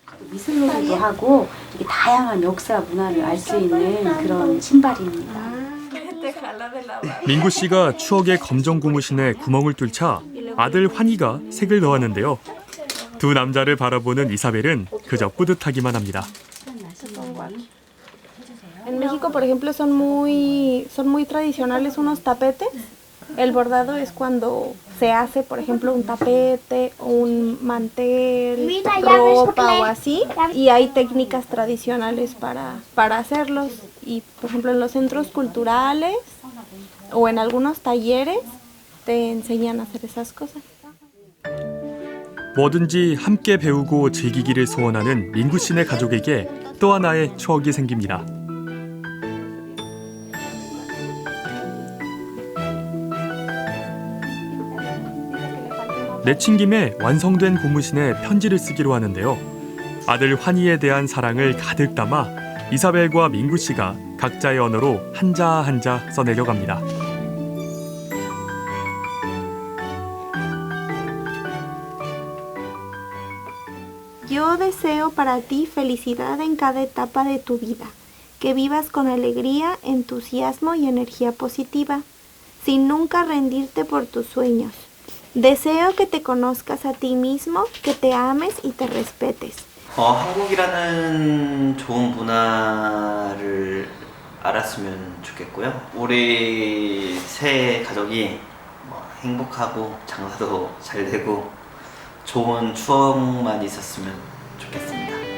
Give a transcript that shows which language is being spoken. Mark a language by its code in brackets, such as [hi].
[ko] 미술로도 하고 이게 다양한 역사 문화를 알 수 있는 그런 신발입니다. 민구 씨가 추억의 검정 고무신에 구멍을 뚫자 아들 환희가 색을 넣었는데요. 두 남자를 바라보는 이사벨은 그저 뿌듯하기만 합니다. [es] En México, por ejemplo, son muy tradicionales unos tapetes. El bordado es cuando se hace, por ejemplo, un tapete o un mantel, ropa o así. Y hay técnicas tradicionales para hacerlos. Y, por ejemplo, en los centros culturales o en algunos talleres te enseñan a hacer esas cosas. [ko] 뭐든지 함께 배우고 즐기기를 소원하는 민구 씨네 가족에게 또 하나의 추억이 생깁니다. 내친 김에 완성된 고무신에 편지를 쓰기로 하는데요. 아들 환희에 대한 사랑을 가득 담아 이사벨과 민구 씨가 각자의 언어로 한자 한자 써내려 갑니다. [es] Yo deseo para ti felicidad en cada etapa de tu vida, que vivas con alegría, entusiasmo y energía positiva, sin nunca rendirte por tus sueños. Deseo que te conozcas a ti mismo, que te ames y te respetes. [ko] 한국이라는 좋은 문화를 알았으면 좋겠고요. 우리 새 가족이 행복하고 장사도 잘 되고 좋은 추억만 있었으면 좋겠습니다.